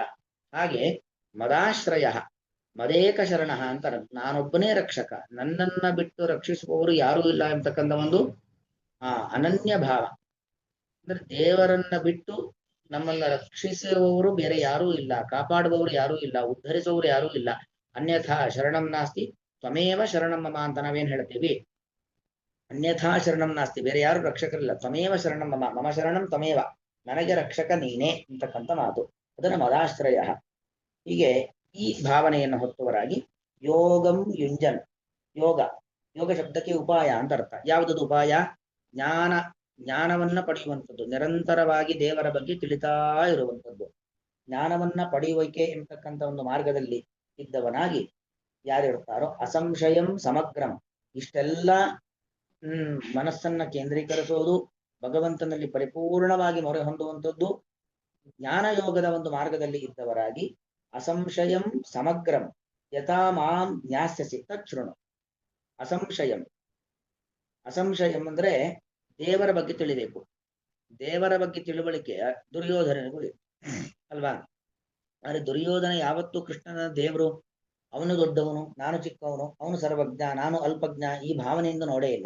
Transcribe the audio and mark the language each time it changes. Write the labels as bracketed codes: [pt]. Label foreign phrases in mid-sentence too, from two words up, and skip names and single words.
[kn] ಹಾಗೆ [sa] ಮದಾಶ್ರಯ, ಮದೇಕ ಶರಣ [kn] ಅಂತ, ನಾನೊಬ್ಬನೇ ರಕ್ಷಕ, ನನ್ನನ್ನ ಬಿಟ್ಟು ರಕ್ಷಿಸುವವರು ಯಾರೂ ಇಲ್ಲ ಎಂಬತಕ್ಕಂಥ ಒಂದು ಅನನ್ಯ ಭಾವ. ಅಂದ್ರೆ ದೇವರನ್ನ ಬಿಟ್ಟು ನಮ್ಮನ್ನ ರಕ್ಷಿಸುವವರು ಬೇರೆ ಯಾರೂ ಇಲ್ಲ, ಕಾಪಾಡುವವರು ಯಾರೂ ಇಲ್ಲ, ಉದ್ಧರಿಸುವವರು ಯಾರೂ ಇಲ್ಲ. [sa] ಅನ್ಯಥಾ ಶರಣಂ ನಾಸ್ತಿ ತ್ವಮೇವ ಶರಣಂ ಮಮ [kn] ಅಂತ ನಾವೇನ್ ಹೇಳ್ತೀವಿ. [sa] ಅನ್ಯಥಾ ಶರಣಂ ನಾಸ್ತಿ, [kn] ಬೇರೆ ಯಾರು ರಕ್ಷಕರಿಲ್ಲ. [sa] ತ್ವಮೇವ ಶರಣಂ ಮಮ, ಮಮ ಶರಣಂ ತ್ವಮೇವ, [kn] ನನಗೆ ರಕ್ಷಕ ನೀನೇ ಅಂತಕ್ಕಂಥ ಮಾತು. ಅದನ್ನ ಮದಾಶ್ರಯ. ಹೀಗೆ ಈ ಭಾವನೆಯನ್ನು ಹೊತ್ತವರಾಗಿ [sa] ಯೋಗಂ ಯುಂಜನ್, [kn] ಯೋಗ, ಯೋಗ ಶಬ್ದಕ್ಕೆ ಉಪಾಯ ಅಂತ ಅರ್ಥ. ಯಾವುದದು ಉಪಾಯ? ಜ್ಞಾನ, ಜ್ಞಾನವನ್ನ ಪಡೆಯುವಂಥದ್ದು, ನಿರಂತರವಾಗಿ ದೇವರ ಬಗ್ಗೆ ತಿಳಿತಾ ಇರುವಂಥದ್ದು. ಜ್ಞಾನವನ್ನ ಪಡೆಯುವಿಕೆ ಎಂಬತಕ್ಕಂಥ ಒಂದು ಮಾರ್ಗದಲ್ಲಿ ಇದ್ದವನಾಗಿ ಯಾರಿರ್ತಾರೋ [sa] ಅಸಂಶಯಂ ಸಮಗ್ರಂ, [kn] ಇಷ್ಟೆಲ್ಲ ಮನಸ್ಸನ್ನ ಕೇಂದ್ರೀಕರಿಸೋದು, ಭಗವಂತನಲ್ಲಿ ಪರಿಪೂರ್ಣವಾಗಿ ಮೊರೆ ಹೊಂದುವಂಥದ್ದು, ಜ್ಞಾನ ಯೋಗದ ಒಂದು ಮಾರ್ಗದಲ್ಲಿ ಇದ್ದವರಾಗಿ [sa] ಅಸಂಶಯಂ ಸಮಗ್ರಂ ಯಥಾ ಮಾಂ ಜ್ಞಾಸ್ಯಸಿ ತಚ್ಛೃಣು. ಅಸಂಶಯಂ, ಅಸಂಶಯಂ [kn] ಅಂದ್ರೆ ದೇವರ ಬಗ್ಗೆ ತಿಳಿಬೇಕು. ದೇವರ ಬಗ್ಗೆ ತಿಳುವಳಿಕೆ ದುರ್ಯೋಧನನಿಗೂ ಇದೆ ಅಲ್ವಾ? ಆದ್ರೆ ದುರ್ಯೋಧನ ಯಾವತ್ತೂ ಕೃಷ್ಣನ ದೇವರು, ಅವನು ದೊಡ್ಡವನು, ನಾನು ಚಿಕ್ಕವನು, ಅವನು ಸರ್ವಜ್ಞ, ನಾನು ಅಲ್ಪಜ್ಞ, ಈ ಭಾವನೆಯಿಂದ ನೋಡೇ ಇಲ್ಲ.